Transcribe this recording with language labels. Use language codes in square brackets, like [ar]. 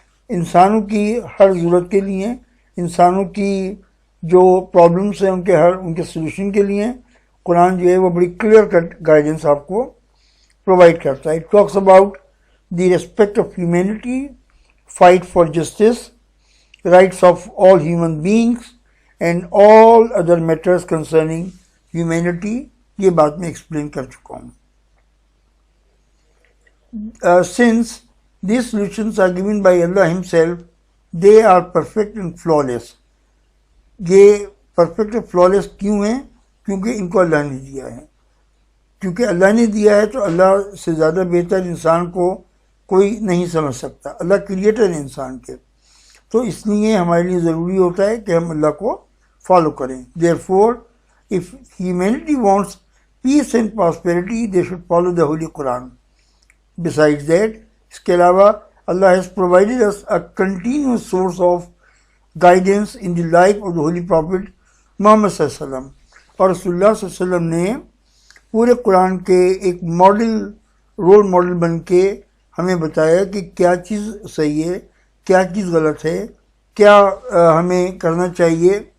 [ur] انسانوں کی ہر ضرورت کے لیے، انسانوں کی جو پرابلمس ہیں ان کے سلوشن کے لیے قرآن جو ہے وہ بڑی کلیئر کٹ گائیڈنس آپ کو پرووائڈ کرتا ہے. [en] It talks about the respect of humanity, fight for justice, rights of all human beings and all other matters concerning humanity. [ur] یہ بات میں ایکسپلین کر چکا ہوں. [en] Since these solutions are given by Allah himself, they are perfect and flawless. [ur] یہ perfect اور flawless کیوں ہیں؟ کیونکہ ان کو اللہ نے دیا ہے. کیونکہ اللہ نے دیا ہے تو اللہ سے زیادہ بہتر انسان کو کوئی نہیں سمجھ سکتا. اللہ کریٹر ہے انسان کے، تو اس لیے ہمارے لیے ضروری ہوتا ہے کہ ہم اللہ کو فالو کریں. [en] Therefore, if humanity wants peace and prosperity, they should follow the Holy Quran. Besides that, [ur] اس کے علاوہ [en] Allah has provided us a continuous source of guidance in the life of the Holy Prophet Muhammad صلی اللہ علیہ وسلم. [ur] اور رسول اللہ صلی اللہ علیہ وسلم نے پورے قرآن کے ایک رول ماڈل بن کے ہمیں بتایا کہ کیا چیز صحیح ہے، کیا چیز غلط ہے، کیا ہمیں کرنا چاہیے.